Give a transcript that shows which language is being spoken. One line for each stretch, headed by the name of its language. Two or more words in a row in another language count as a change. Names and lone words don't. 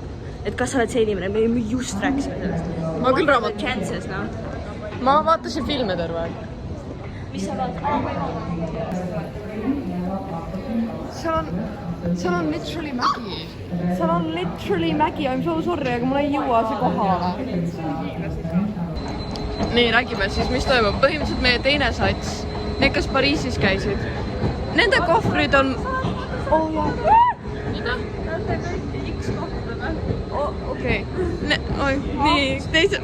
Estonian: Et kas sa oled see inimene, me just rääkisime sellest. Ma küll raamatut. Chances, noh. Ma vaatasin filme terve aeg. Mis sa vaatad? Seal on literally mägi. Seal on literally mägi,
English: I m so sorry,
Estonian: aga mul ei jõua see kohale. Nii, räägime siis, mis toimub. Põhimõtteliselt meie teine sats, need, kes Pariisis käisid, nende kohvrid on... Oh jah. Mida? Näete kõiki X-kohtadele. Okei. Oi, nii, teise...